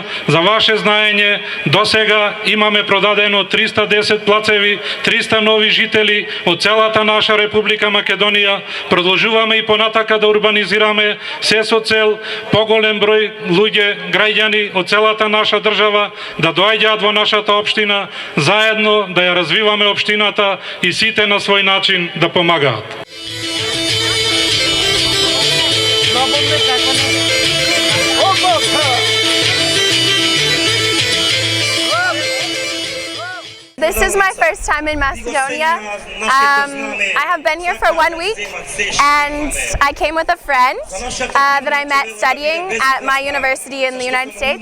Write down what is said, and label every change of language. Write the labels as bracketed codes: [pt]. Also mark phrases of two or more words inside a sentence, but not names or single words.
[mk] За ваше знаење, до сега имаме продадено 310 плацеви, 300 нови жители од целата наша Република Македонија. Продолжуваме и понатака да урбанизираме, се со цел поголем број луѓе, граѓани од целата наша држава да доаѓаат во нашата општина, заедно да ја развиваме општината и сите на свој начин да помагаат. [en] This is my first time in Macedonia. I have been here for 1 week and I came with a friend that I met studying at my university in the United States.